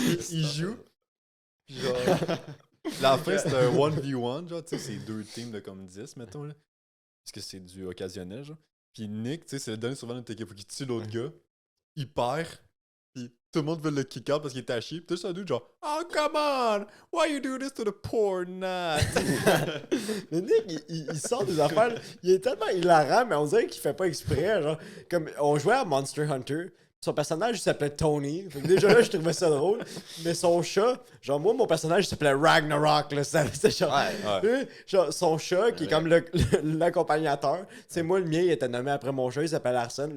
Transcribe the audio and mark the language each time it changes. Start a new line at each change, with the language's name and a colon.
French: Il joue. Puis genre. La fin, c'est un 1v1. Genre, tu sais, c'est 2 teams de comme 10, mettons. Là. Parce que c'est du occasionnel. Genre. Puis Nick, tu sais, c'est le dernier souvent de notre équipe. Faut qu'il tue l'autre gars. Il perd. Puis tout le monde veut le kick out parce qu'il est à chier. Puis tout ça, dude, genre,
English: oh, come on! Why you do this to the poor Nut?
French: Mais Nick, il sort des affaires. Là. Il est tellement hilarant, mais on dirait qu'il fait pas exprès. Genre, comme on jouait à Monster Hunter. Son personnage il s'appelait Tony. Fait que déjà là, je trouvais ça drôle. Mais son chat, genre moi, mon personnage il s'appelait Ragnarok. Là, c'était genre, Ouais. genre, son chat qui est comme l'accompagnateur. C'est moi, le mien, il était nommé après mon chat, il s'appelle Arsène.